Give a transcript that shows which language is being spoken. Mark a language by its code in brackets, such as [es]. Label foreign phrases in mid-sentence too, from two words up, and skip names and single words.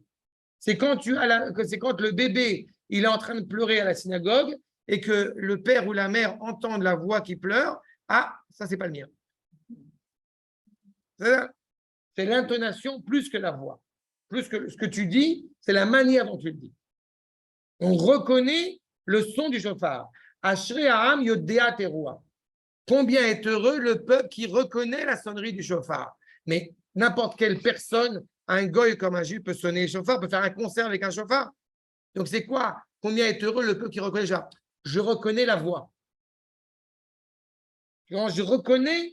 [fr] C'est quand le bébé il est en train de pleurer à la synagogue et que le père ou la mère entendent la voix qui pleure. Ah, ça c'est pas le mien. C'est l'intonation plus que la voix. Plus que ce que tu dis, c'est la manière dont tu le dis. On reconnaît le son du shofar. [he] אשרי העם יודעי תרועה. [fr] Combien est heureux le peuple qui reconnaît la sonnerie du shofar. Mais n'importe quelle personne, un goy comme un juif peut sonner le shofar, peut faire un concert avec un shofar. Donc c'est quoi? Combien est heureux le peuple qui reconnaît le shofar? Je reconnais la voix. Je reconnais